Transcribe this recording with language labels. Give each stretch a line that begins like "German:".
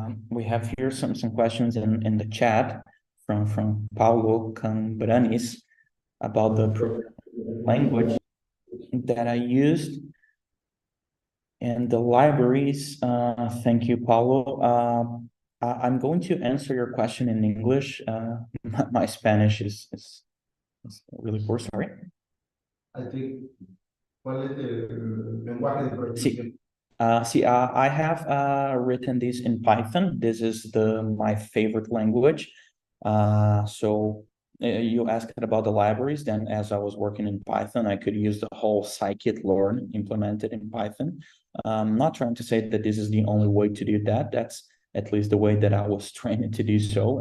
English: We have here some questions in the chat from Paulo Cambranis about the language that I used and the libraries. Thank you, Paulo. I'm going to answer your question in English. My Spanish is really poor, sorry. I think,
Spanish: ¿cuál es el lenguaje de programación?
English: I have written this in Python. This is my favorite language. So you asked about the libraries. Then, as I was working in Python, I could use the whole scikit-learn implemented in Python. I'm not trying to say that this is the only way to do that. That's at least the way that I was trained to do so.